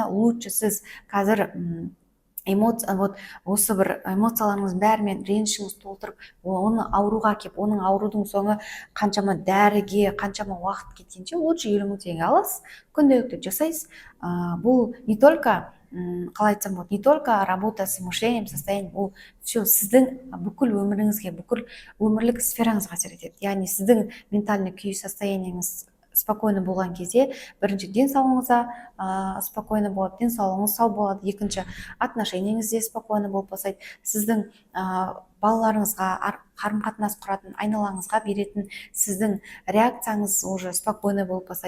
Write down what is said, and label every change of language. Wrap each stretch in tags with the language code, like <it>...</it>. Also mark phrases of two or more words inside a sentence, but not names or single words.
<kk>Лучше сіз қазір осы бір эмоцияларыңыздың бәрімен ренішіңіз толтырып, оны ауруға кеп, оның аурудың соңы қаншама дәріге, қаншама уақыт кеткенше, лучше 50 000 теңге аласыз, күнделікті жасайсыз. Бұл</kk> <ru>не только</ru> <kk>қалай айтсам болады,</kk> <ru>не только работа с мышлением, состоянием,</ru> <kk>бұл все сіздің бүкіл өміріңізге, бүкіл өмірлік сфераңызға әсер етеді. Яғни сіздің ментальный күй состояниеңіз спокойно болған кезде, бірінші денсаулығыңызға спокойно болады, денсаулығыңыз сау болады, екінші отношениеңізде спокойно болып бастайды, сіздің балаларыңызға қарым-қатынас құратын, айналаңызға беретін сіздің реакцияңыз</kk> <ru>уже спокойно</ru> <kk>болып бастайды.</kk>